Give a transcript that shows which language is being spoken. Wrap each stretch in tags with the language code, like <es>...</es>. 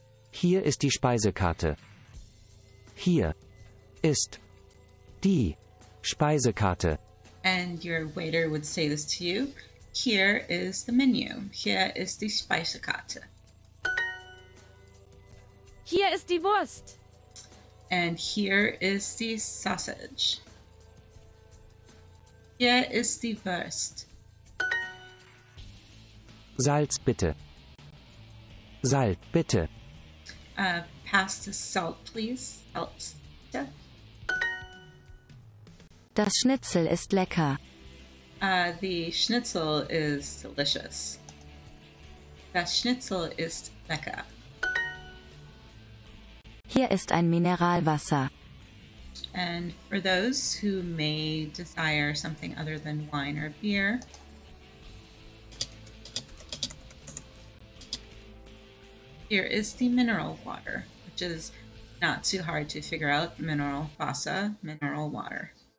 <de>Hier ist die Speisekarte. Hier ist die Speisekarte.</de> <en>And your waiter would say this to you. Here is the menu.</en> <de>Hier ist die Speisekarte. Hier ist die Wurst.</de> <en>And here is the sausage.</en> <de>Hier ist die Wurst. Salz bitte. Salz bitte.</de> <en>Pass the salt, please. Salt.</en> <de>Das Schnitzel ist lecker.</de> <en>The schnitzel is delicious.</en> <de>Das Schnitzel ist lecker. Hier ist ein Mineralwasser.</de> <en>And for those who may desire something other than wine or beer, here is the mineral water, which is not too hard to figure out. Mineral Wasser, mineral water.</en>